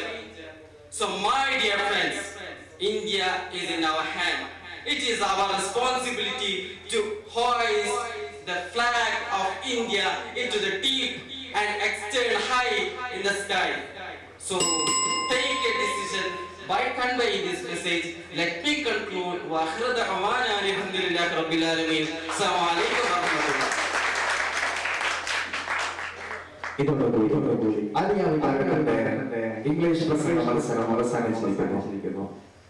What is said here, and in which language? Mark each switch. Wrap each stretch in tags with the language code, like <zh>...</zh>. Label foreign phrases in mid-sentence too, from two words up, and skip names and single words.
<en>So my dear friends, India is in our hand. It is our responsibility to hoist the flag of India into the deep and extend high in the sky. So take a decision by conveying this message. Let me conclude.</en> <ar>وآخر دعوانا الحمد لله رب العالمين. السلام عليكم ورحمة الله.</ar> <ml>ഇതോടുകൂടി ആലിയ വിഭാഗത്തിന്റെ ഇംഗ്ലീഷ് പ്രസംഗ മത്സരം അവസാനിച്ചിരിക്കുന്നു.</ml>